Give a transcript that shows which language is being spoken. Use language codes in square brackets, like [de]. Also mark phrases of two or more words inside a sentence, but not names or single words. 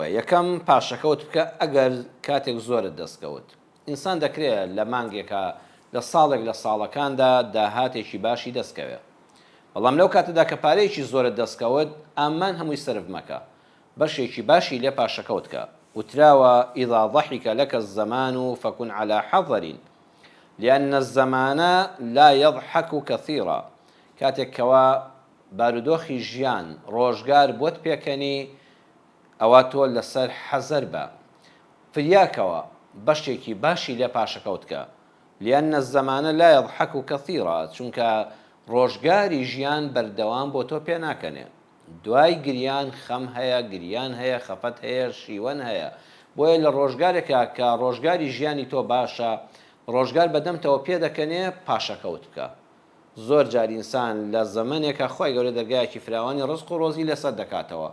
[ckb] یەکەم پاشەکەوت بکە ئەگەر کاتێک زۆرت دەستکەوت. ئینسان دەکرێت لە مانگێکە لە ساڵێک لە ساڵەکاندا داهاتێکی باشی دەستکەوێت. بەڵام لەو کاتەدا کە پارەیەکی زۆرت دەستکەوت، ئامان هەمووی سرف مەکە، بەشێکی باشی لێ پاشەکەوت کە. [ar] وتراوە ئیذا ضحك لك الزمان فكن على حذر لأن الزمان لا يضحك كثيرا. [ckb] کاتێک کەوا بارودۆخی ژیان ڕۆژگار بۆت پێکەنی، ئەوە تۆ لەسەر حەزەر بە، فریاکەوە بەشێکی باشی لێ پاشەکەوت کە. [ar] لأن الزمان لا يضحك كثيرا، [ckb] چونکە ڕۆژگاری ژیان بەردەوام بۆ تۆ پێ ناکەنێ. دوای گریان خەم هەیە، گریان هەیە، خەفەت هەیە، شیوەن هەیە. بۆیە لە ڕۆژگارێکە کە ڕۆژگاری ژیانی تۆ باشە، ڕۆژگار بەدەمتەوە پێ دەکەنێ، پاشەکەوت بکە. زۆر جار ئینسان لە زەمانێکە خۆی گەورە دەرگایەکی فراوانی ڕزق و ڕۆزی لەسەر دەکاتەوە.